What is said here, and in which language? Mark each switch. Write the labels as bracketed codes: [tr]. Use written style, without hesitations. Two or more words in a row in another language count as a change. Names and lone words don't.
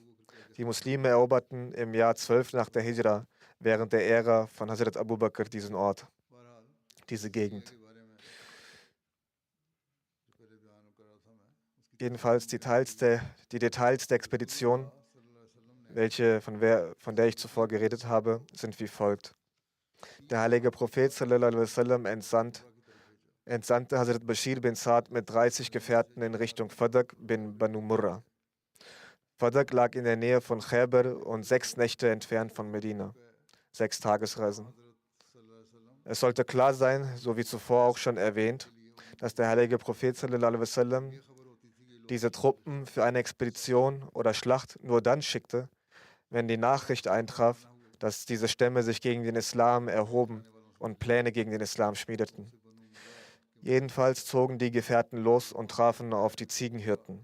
[de] Die Muslime eroberten im Jahr 12 nach der Hijra während der Ära von Hazrat Abu Bakr diesen Ort, diese Gegend. Jedenfalls die Details der Expedition, von der ich zuvor geredet habe, sind wie folgt. Der heilige Prophet [ar] صلى الله عليه وسلم [de] entsandte Hazrat Bashir bin Saad mit 30 Gefährten in Richtung Fadak bin Banu Murra. Fadak lag in der Nähe von Khaybar und 6 Nächte entfernt von Medina. 6 Tagesreisen. Es sollte klar sein, so wie zuvor auch schon erwähnt, dass der heilige Prophet [ar] صلى الله عليه وسلم [de] diese Truppen für eine Expedition oder Schlacht nur dann schickte, wenn die Nachricht eintraf, dass diese Stämme sich gegen den Islam erhoben und Pläne gegen den Islam schmiedeten. Jedenfalls zogen die Gefährten los und trafen auf die Ziegenhirten.